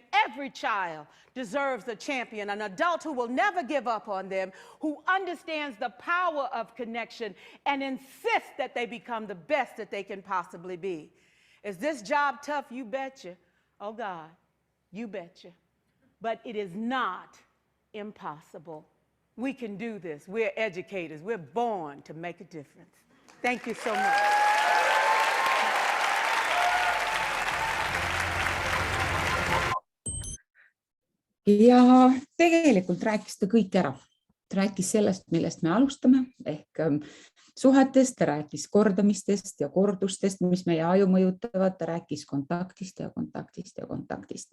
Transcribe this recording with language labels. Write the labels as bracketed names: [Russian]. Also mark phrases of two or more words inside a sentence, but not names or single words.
[English] Every child deserves a champion, an adult who will never give up on them, who understands the power of connection and insists that they become the best that they can possibly be. Is this job tough? You betcha. Oh God, you betcha. But it is not impossible. We can do this. We're educators. We're born to make a difference. Thank you so much. [Estonian] Ja tegelikult rääkis ta kõik ära. Ta rääkis sellest, millest me alustame, ehk suhetest, ta rääkis kordamistest ja kordustest, mis meie aju mõjutavad, ta rääkis kontaktist ja kontaktist ja kontaktist.